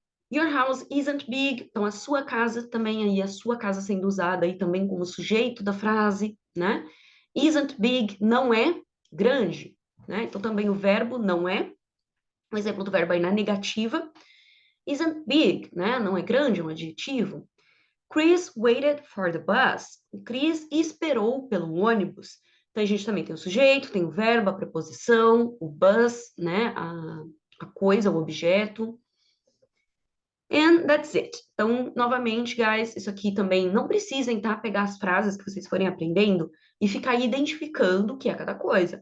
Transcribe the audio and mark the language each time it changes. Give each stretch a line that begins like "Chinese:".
English: Your house isn't big,
Portuguese: então a sua casa também aí, a sua casa sendo usada aí também como sujeito da frase, né?
English: Isn't big
Portuguese: não é grande, né? Então também o verbo não é, um exemplo do verbo aí na negativa,
English: isn't big,
Portuguese: né? Não é grande, é um adjetivo.
English: Chris waited for the bus.
Portuguese: O Chris esperou pelo ônibus. Então a gente também tem o sujeito, tem o verbo, a preposição, o bus, né? A coisa, o objeto.
English: And that's it.
Portuguese: Então, novamente, guys, isso aqui também não precisem, tá? Pegar as frases que vocês forem aprendendo e ficar identificando o que é cada coisa.